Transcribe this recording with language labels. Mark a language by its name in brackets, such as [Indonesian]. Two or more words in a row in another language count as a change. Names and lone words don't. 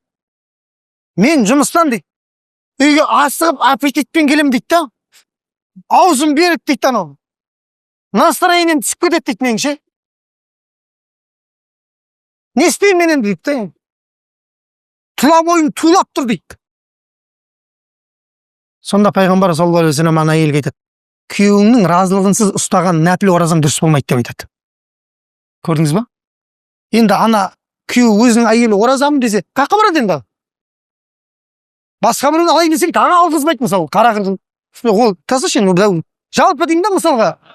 [Kazakh] Мен жұмыстан дейді, үйге асығып аппетитпен келем дейді да. Аузым берік дейді анау. Настроением түсіп кетеді дейді меніңше. Не істеймін мен енді дейді да. Тұла бойым тулап тұр дейді. Сонда Пайғамбар [Arabic] صلى الله عليه وسلم [Kazakh] ана әйелге айтады, күйеуіңнің разылығынсыз ұстаған нәпіл оразаң дұрыс болмайды деп айтады. Көрдіңіз ба? Енді ана күйеу өзінің әйелі оразамын десе, қаққа барады енді? Басқа біреуін алайын десең, тағы алғызбайды мысалы, қара қырғын. Ол тасыш енді, жалпы деймін да мысалға.